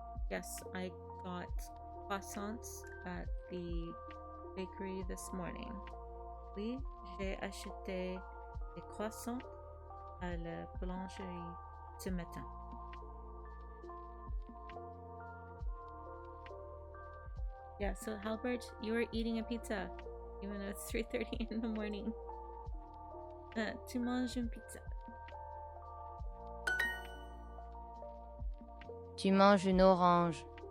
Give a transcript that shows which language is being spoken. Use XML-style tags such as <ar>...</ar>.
<en>Yes, I got croissants at the bakery this morning.</en> <fr>Oui, j'ai acheté des croissants à la boulangerie ce matin.</fr> <en>Yeah, so Halbert, you were eating a pizza, even though it's 3:30 in the morning.</en> <fr>Tu manges une pizza. Tu manges une orange.</fr>